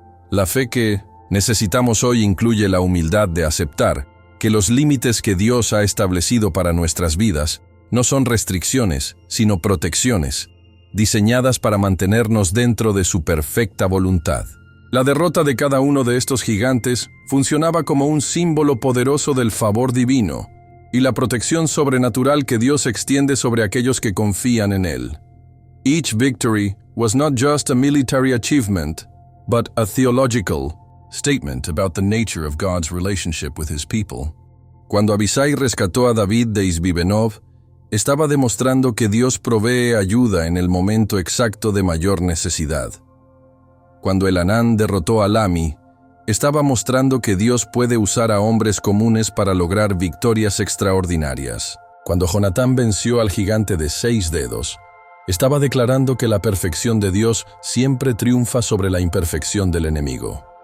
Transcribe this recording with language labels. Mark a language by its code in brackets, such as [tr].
[es] La fe que necesitamos hoy incluye la humildad de aceptar que los límites que Dios ha establecido para nuestras vidas no son restricciones, sino protecciones, diseñadas para mantenernos dentro de su perfecta voluntad. La derrota de cada uno de estos gigantes funcionaba como un símbolo poderoso del favor divino y la protección sobrenatural que Dios extiende sobre aquellos que confían en Él. [en] Each victory was not just a military achievement, but a theological statement about the nature of God's relationship with His people. [es] Cuando Abisai rescató a David de Isbi-Benob, estaba demostrando que Dios provee ayuda en el momento exacto de mayor necesidad. Cuando el Hanán derrotó a Lami, estaba mostrando que Dios puede usar a hombres comunes para lograr victorias extraordinarias. Cuando Jonatán venció al gigante de 6 dedos, estaba declarando que la perfección de Dios siempre triunfa sobre la imperfección del enemigo.